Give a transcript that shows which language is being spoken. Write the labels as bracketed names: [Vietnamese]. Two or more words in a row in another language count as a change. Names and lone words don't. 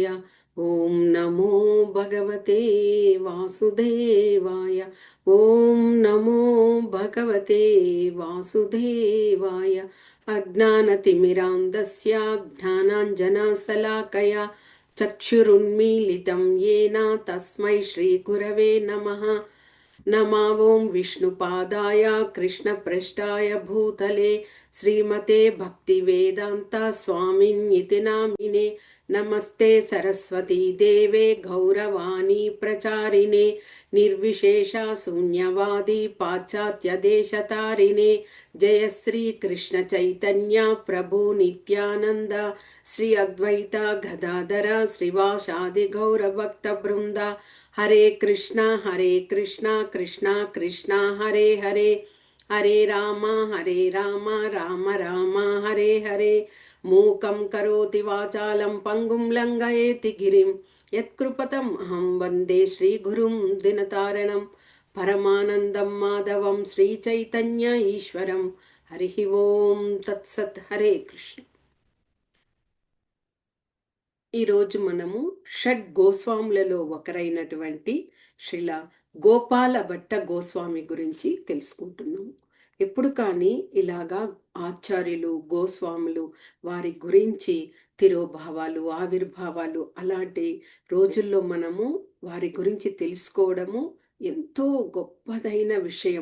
[Sanskrit] ఓం నమో భగవతే వాసుదేవాయ. ఓం నమో భగవతే వాసుదేవాయ. అజ్ఞానతిమిరాంధస్య జ్ఞానాంజనశలాకయా చక్షురున్మీలితం येन తస్మై శ్రీగురవే నమః. नमा ओं विष्णुपादाय कृष्णप्रेष्ठाय भूतले श्रीमते भक्तिवेदान्ता स्वामिन्निति नामिने। नमस्ते सरस्वती देवे गौरवाणी प्रचारिणे निर्विशेषा शून्यवादी पाश्चात्यदेशतारिणे। जय श्री कृष्ण चैतन्य प्रभु नित्यानंद श्री अद्वैता गदाधर श्रीवासादि गौरभक्त वृंदा। हरे कृष्णा कृष्णा कृष्णा हरे हरे, हरे राम राम राम हरे हरे। मूकं करोति वाचालं पंगुं लंघयेति गिरिं यत्कृपतम् अहं वन्दे श्रीगुरुं दिनतारणं। परमानन्दं माधवं श्रीचैतन्य ईश्वरं। हरिः ओं तत्सत्। हरे कृष्ण। [Telugu] ఈరోజు మనము షడ్ గోస్వాములలో ఒకరైనటువంటి శ్రీల గోపాల భట్ట గోస్వామి గురించి తెలుసుకుంటున్నాము. ఎప్పుడు కానీ ఇలాగా ఆచార్యులు గోస్వాములు వారి గురించి తిరోభావాలు ఆవిర్భావాలు అలాంటి రోజుల్లో మనము వారి గురించి తెలుసుకోవడము ఎంతో గొప్పదైన విషయం.